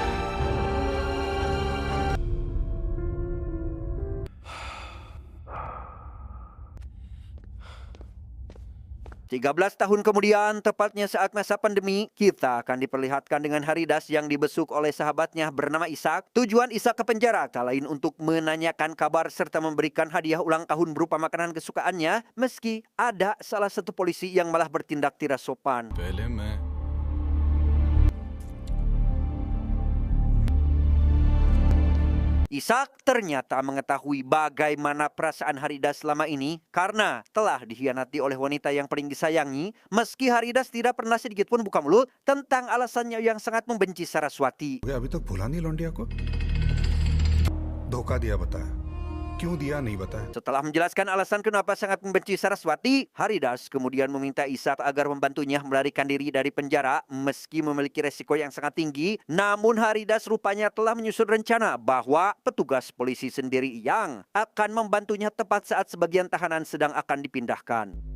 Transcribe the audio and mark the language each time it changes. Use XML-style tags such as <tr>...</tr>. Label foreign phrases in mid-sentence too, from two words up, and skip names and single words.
<id>13 tahun kemudian, tepatnya saat masa pandemi, kita akan diperlihatkan dengan Haridas yang dibesuk oleh sahabatnya bernama Ishak. Tujuan Ishak ke penjara tak lain untuk menanyakan kabar serta memberikan hadiah ulang tahun berupa makanan kesukaannya, meski ada salah satu polisi yang malah bertindak tidak sopan.</id> <hi>पहले मैं</hi> <id>Ishak ternyata mengetahui bagaimana perasaan Haridas selama ini karena telah dikhianati oleh wanita yang paling disayangi, meski Haridas tidak pernah sedikit pun buka mulut tentang alasannya yang sangat membenci Saraswati.</id> <hi>अभी तक भूला नहीं लौंडिया को धोखा दिया बता क्यों दिया नहीं बता.</hi> <id>Setelah menjelaskan alasan kenapa sangat membenci Saraswati, Haridas kemudian meminta Ishak agar membantunya melarikan diri dari penjara meski memiliki resiko yang sangat tinggi. Namun Haridas rupanya telah menyusun rencana bahwa petugas polisi sendiri yang akan membantunya tepat saat sebagian tahanan sedang akan dipindahkan.</id>